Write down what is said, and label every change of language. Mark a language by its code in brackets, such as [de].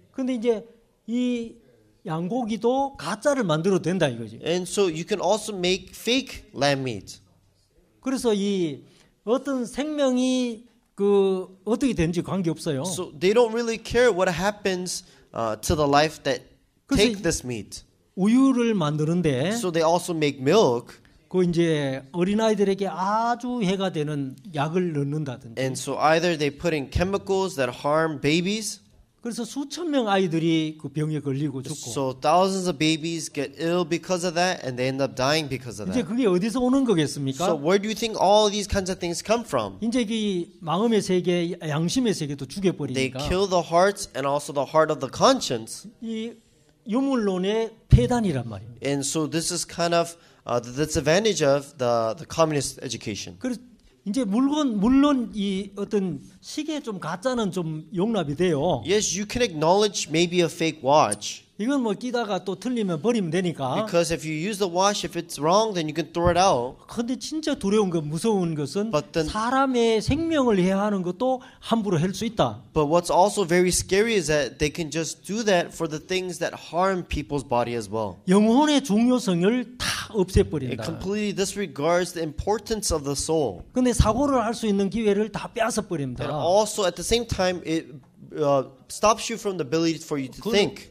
[ko] 근데 이제 이 양고기도 가짜를 만들어도 된다 이거지. [en] And so you can also make fake lamb meat. [ko] 그래서 이 어떤 생명이 그 어떻게 되는지 관계 없어요. [en] So they don't really care what happens to the life that take this meat. [ko] 우유를 만드는데 [en] So they also make milk. [ko] 그 이제 어린아이들에게 아주 해가 되는 약을 넣는다든지. [en] And so either they put in chemicals that harm babies. [ko] 그래서 수천 명 아이들이 그 병에 걸리고 죽고. [en] So thousands of babies get ill because of that, and they end up dying because of [ko] 이제 [en] that. [ko] 그게 어디서 오는 거겠습니까? [en] So where do you think all these kinds of things come from? [ko] 이제 그 마음의 세계, 양심의 세계도 [en] They [ko] 죽여버리니까 [en] kill the hearts and also the heart of the conscience. [ko] 이 유물론의 폐단이란 말입니다. [en] And so this is kind of the disadvantage of the communist education. [ko] 그래서 이제 물론 이 어떤 시계 좀 가짜는 좀 용납이 돼요. [en] Yes, you can acknowledge maybe a fake watch. [ko] 이건 뭐 끼다가 또 틀리면 버리면 되니까. [en] Because if you use the watch, if it's wrong, then you can throw it out. [ko] 근데 진짜 두려운 건 무서운 것은 [en] But then- [ko] 사람의 생명을 해하는 것도 함부로 할 수 있다. [en] But what's also very scary is that they can just do that for the things that harm people's body as well. [ko] 영혼의 중요성을 다 [en] It [ko] 없애버린다. [en] completely disregards the importance of the soul. [ko] 근데 사고를 할 수 있는 기회를 다 빼앗아 버립니다. [en] And also at the same time, it stops you from the ability for you to think.